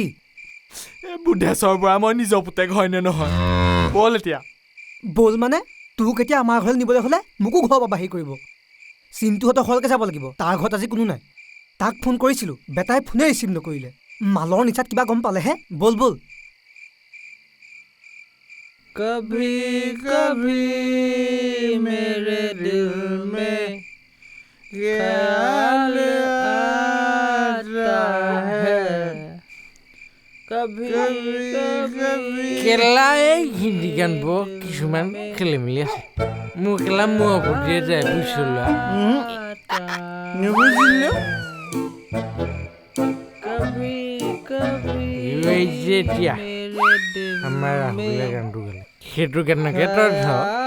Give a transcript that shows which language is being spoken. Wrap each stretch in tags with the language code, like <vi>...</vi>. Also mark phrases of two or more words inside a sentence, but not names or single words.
<as>বুদ্ধেশ্বৰ পৰা মই নিজৰ পুতেক হয়নে নহয় বল এতিয়া বল মানে তোক এতিয়া আমাৰ ঘৰলৈ নিবলৈ হ'লে মোকো ঘৰৰ পৰা বাহিৰ কৰিব চিন্তুহঁতৰ ঘৰলৈকে যাব লাগিব তাৰ ঘৰত আজি কোনো নাই তাক ফোন কৰিছিলো বেটাই ফোনে ৰিচিভ নকৰিলে মালৰ নিচাত কিবা গম পালেহে বল</as> <hi>कभी कभी मेरे दिल में ख्याल आता है कभी कभी</hi> <as>কেলা এই হিন্দী গানবোৰ কিছুমান খেলি মেলি আছে মোৰ কেলা মোৰ ওপৰতে যায় বুজিলা নুবুজিলো কবি কবি এই যেতিয়া আমাৰ ৰাহুলে গানটো গালে সেইটো কেনেকৈ তই ধৰ</as>